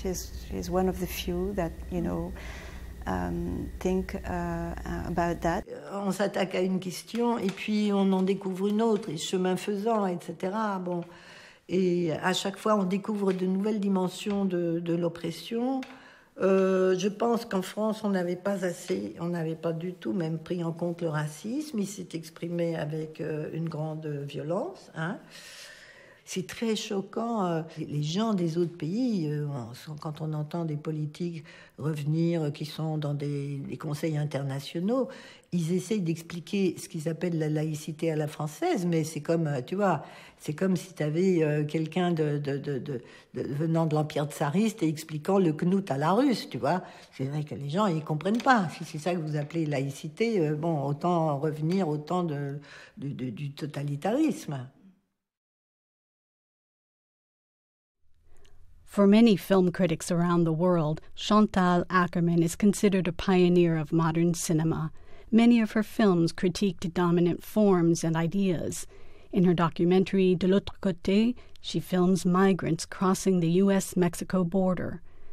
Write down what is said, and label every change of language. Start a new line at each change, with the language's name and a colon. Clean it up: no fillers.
English: She's one of the few that think about that.
French: On s'attaque à une question et puis on en découvre une autre, et chemin faisant, etc. Bon, et à chaque fois on découvre de nouvelles dimensions de l'oppression. Je pense qu'en France, on n'avait pas du tout même pris en compte le racisme. Il s'est exprimé avec une grande violence. Hein. C'est très choquant. Les gens des autres pays, quand on entend des politiques revenir qui sont dans des conseils internationaux, ils essayent d'expliquer ce qu'ils appellent la laïcité à la française, mais c'est comme, tu vois, c'est comme si tu avais quelqu'un venant de l'Empire tsariste et expliquant le knout à la russe, tu vois. C'est vrai que les gens, ils comprennent pas. Si c'est ça que vous appelez laïcité, bon, autant revenir au temps du totalitarisme.
English: For many film critics around the world, Chantal Akerman is considered a pioneer of modern cinema. Many of her films critiqued dominant forms and ideas. In her documentary De l'autre côté, she films migrants crossing the U.S.-Mexico border.